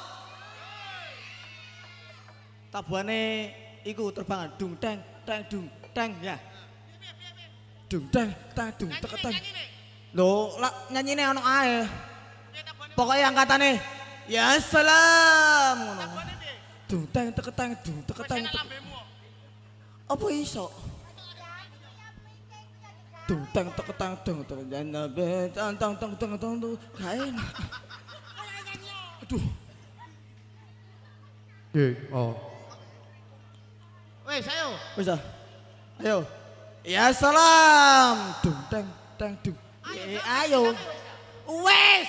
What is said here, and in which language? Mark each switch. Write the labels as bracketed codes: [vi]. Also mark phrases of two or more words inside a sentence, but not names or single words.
[jv] Tabuhane iku terbangan dung teng dung teng ya. Dung teng dung teketeng. Lho, lak nyanyine ono ae. Pokoke angkatane [ar] يا سلام [jv] ngono. Dung teng teketeng dung teketeng. Apa iso? Dung teng teketeng dung teketeng nabe tang tang tang tang tang gak enak. Aduh. Oh. Wes ayo. Wis ah. Ayo. [ar] يا سلام. Dung teng dung. Ayo. Wes.